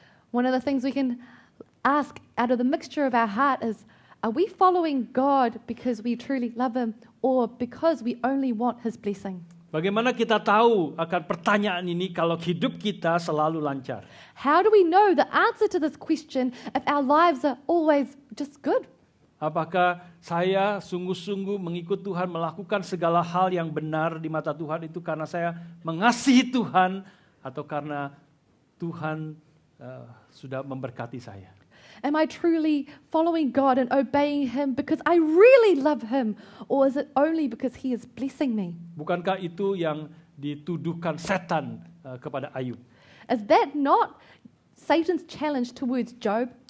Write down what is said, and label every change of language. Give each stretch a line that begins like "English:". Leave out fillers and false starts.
English: One of the things we can ask out of the mixture of our heart is, are we following God because we truly love Him or because we only want His blessing?
Indonesian: Bagaimana kita tahu akan pertanyaan ini kalau hidup kita selalu lancar?
English: How do we know the answer to this question if our lives are always just good?
Indonesian: Apakah saya sungguh-sungguh mengikut Tuhan, melakukan segala hal yang benar di mata Tuhan itu karena saya mengasihi Tuhan atau karena Tuhan sudah memberkati saya?
English: Am I truly following God and obeying Him because I really love Him, or is it only because He is blessing me?
Indonesian: Bukankah itu yang dituduhkan setan kepada Ayub?
English: Is that not Satan's challenge towards Job?